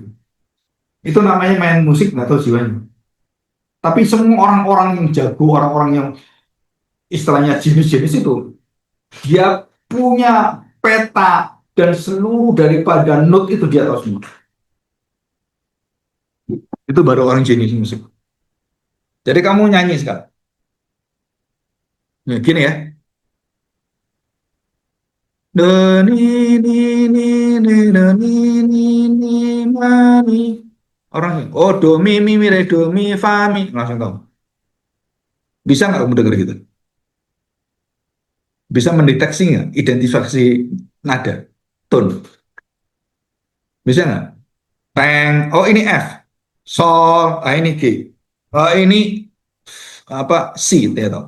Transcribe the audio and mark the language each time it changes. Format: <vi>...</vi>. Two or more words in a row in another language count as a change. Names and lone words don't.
<id>Itu namanya main musik nggak tahu jiwanya. Tapi semua orang-orang yang jago, orang-orang yang istilahnya jenis-jenis itu, dia punya peta dan seluruh daripada note itu dia tahu semua. Itu baru orang jenis musik. Jadi kamu nyanyi sekarang. Nah, gini ya. Do ni ni ni ni do ni ni ni ma mi. Orang oh do mi mi mi re do mi fa mi langsung tahu. Bisa nggak kamu dengar gitu? Bisa mendeteksi nggak identifikasi nada, tone? Bisa nggak? Teng, oh ini F, sol, ah ini G, oh ini apa C, ya toh.</id>